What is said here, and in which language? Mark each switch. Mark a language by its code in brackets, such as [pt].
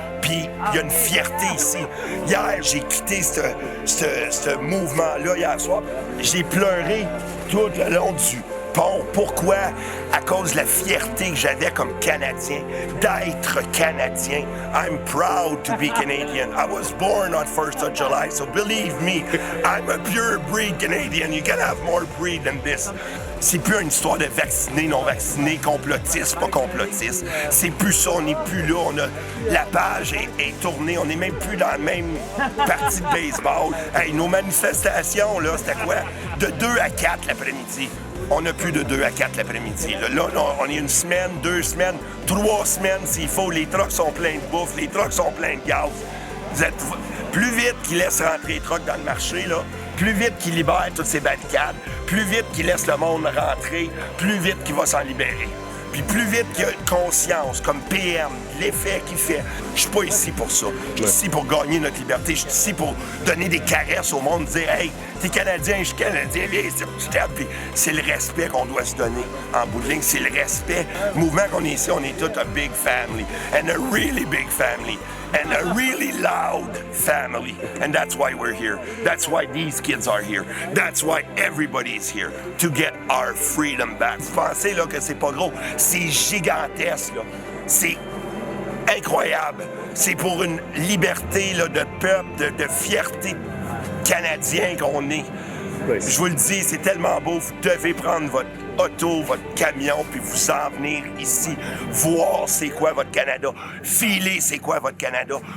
[fr] Puis il y a une fierté ici. Hier, j'ai quitté ce mouvement-là, hier soir. J'ai pleuré tout le long du pont. Pourquoi? À cause de la fierté que j'avais comme Canadien, d'être Canadien. [en] I'm proud to be Canadian. I was born on 1st of July, so believe me, I'm a pure breed Canadian. You can have more breed than this. [fr] C'est plus une histoire de vaccinés, non vaccinés, complotistes, pas complotistes. C'est plus ça, on n'est plus là. La page est tournée, on n'est même plus dans la même partie de baseball. Hey, nos manifestations, là, c'était quoi? De 2 à 4 l'après-midi. On n'a plus de 2 à 4 l'après-midi. Là, on est 1 semaine, 2 semaines, 3 semaines s'il faut. Les trucks sont pleins de bouffe, les trucks sont pleins de gaz. Vous êtes plus vite qu'ils laissent rentrer les trucks dans le marché, là, plus vite qu'ils libèrent toutes ces barricades, plus vite qu'ils laissent le monde rentrer, plus vite qu'il va s'en libérer. Puis plus vite qu'il y a conscience, comme PM, l'effet qu'il fait. Je suis pas ici pour ça. Je suis ici pour gagner notre liberté. Je suis ici pour donner des caresses au monde, dire « Hey, t'es Canadien, je suis Canadien, viens ici, je t'aime. » Puis c'est le respect qu'on doit se donner en bout de ligne. C'est le respect. Le mouvement qu'on est ici, on est tous [en] a big family. And a really big family. And a really loud family. And that's why we're here. That's why these kids are here. That's why everybody is here. To get our freedom back. [fr] Vous pensez là, que c'est pas gros? C'est gigantesque. Là. C'est incroyable. C'est pour une liberté là, de peuple, de fierté canadien qu'on est. Oui. Je vous le dis, c'est tellement beau. Vous devez prendre votre auto, votre camion, puis vous en venir ici, voir c'est quoi votre Canada, filer c'est quoi votre Canada.